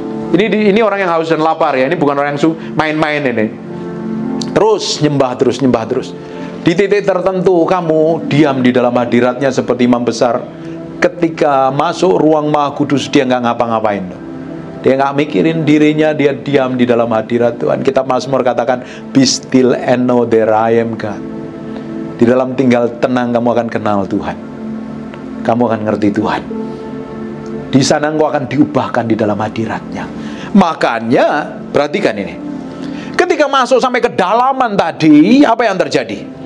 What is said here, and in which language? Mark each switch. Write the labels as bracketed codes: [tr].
[id] Ini orang yang haus dan lapar ya. Ini bukan orang yang main-main ini. Terus nyembah terus. Di titik tertentu kamu diam di dalam hadiratnya seperti imam besar. Ketika masuk ruang Maha Kudus, dia nggak ngapa-ngapain. Dia nggak mikirin dirinya, dia diam di dalam hadirat Tuhan. Kitab Mazmur katakan, [en] be still and know that I am God. [id] Di dalam tinggal tenang kamu akan kenal Tuhan. Kamu akan ngerti Tuhan. Di sana engkau akan diubahkan di dalam hadiratnya. Makanya perhatikan ini. Ketika masuk sampai kedalaman tadi, apa yang terjadi?